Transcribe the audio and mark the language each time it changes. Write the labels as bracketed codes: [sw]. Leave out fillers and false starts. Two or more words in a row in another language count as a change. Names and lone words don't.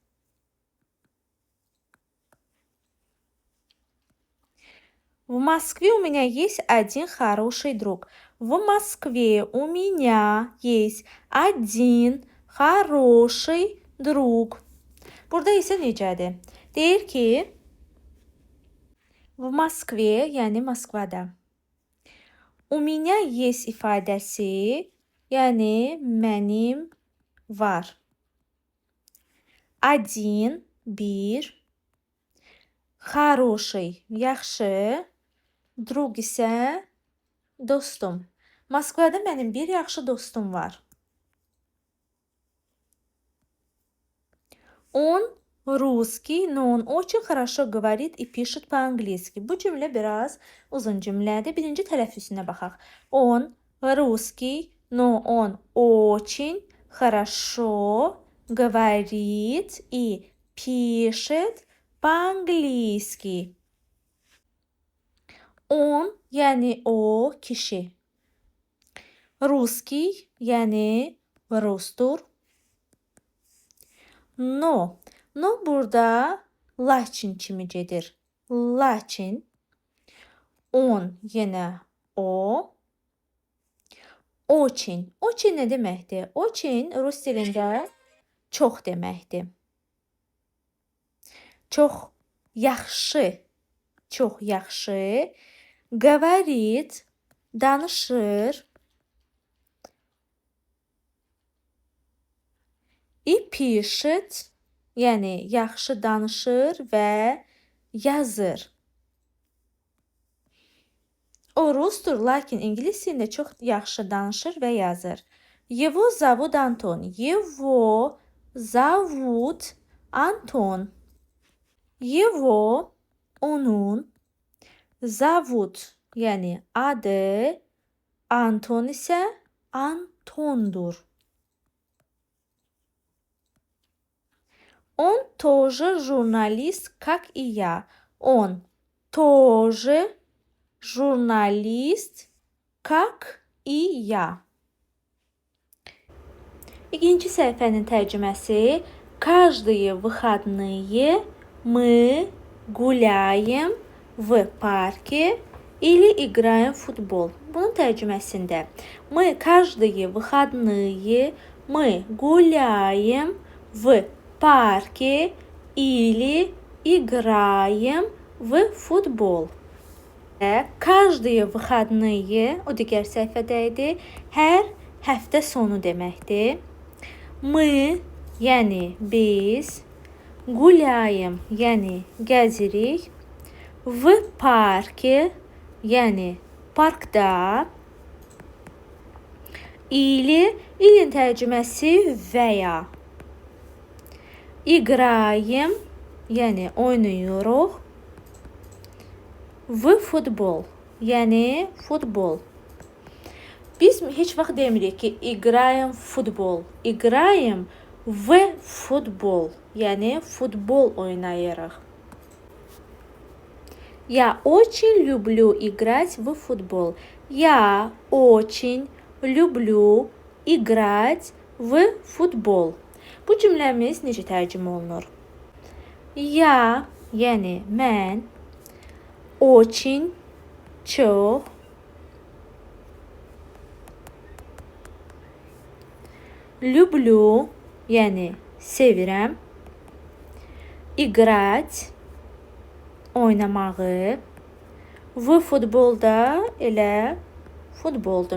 [ru] В Москве у меня есть один хороший друг. В Москве у меня есть один хороший друг. [az] Burada isə necədir? Deyir ki, [ru] в Москве, [az] yəni Moskvada. [ru] У меня есть [az] ifadəsi, yəni mənim var. Один, bir, хороший, yaxşı, друг isə dostum. Moskvada mənim bir yaxşı dostum var. [ru] Он русский, но он очень хорошо говорит и пишет по-английски. [az] Bu cümlə biraz uzun cümlədir. Birinci tələffüzünə baxaq. [ru] Он русский, но он очень хорошо говорит и пишет по-английски. Он, [az] yəni o kişi. Русский, yəni rusdur. [ru] No. [az] No burada laçin kimi gedir. Laçin. On yenə o. Очень. Очень nə deməkdir? Очень rus dilində çox deməkdir. Çox yaxşı. Çox yaxşı. [ru] Говорит, danışır. И пишет, [az] yəni yaxşı danışır və yazır. O rusdur, lakin ingilis dilində çox yaxşı danışır və yazır. [ru] Его зовут Антон. Его зовут Антон. Его, [az] onun, zovut, yəni adı, Anton isə Antondur. [ru] Он тоже журналист, как и я. Он тоже журналист, как и я. [az] İkinci səhifənin tərcüməsi. [ru] Каждые выходные мы гуляем в парке или играем в футбол. [az] Bunun tərcüməsində [ru] мы каждые выходные Мы гуляем в парке или играем в футбol. Каждые выходные, [az] o digər səhifədə idi, hər həftə sonu deməkdir. Мы, yəni biz, гуляем, yəni gəzirik, [ru] в парке, [az] yəni parkda, ilin tərcüməsi və ya, играем, yəni oynayırıq, [ru] в футбол, [az] yəni futbol. Biz heç vaxt demirik ki, [ru] играем футбол, играем в футбол, [az] yəni futbol oynayırıq. [ru] Я очень люблю играть в футбол. Я очень люблю играть в футbol. [az] Bu cümləmiz necə tərcümə olunur? Я, yəni mən, очень, çox, люблю, yəni sevirəm, играть, oynamağı, v futbolda elə futboldur.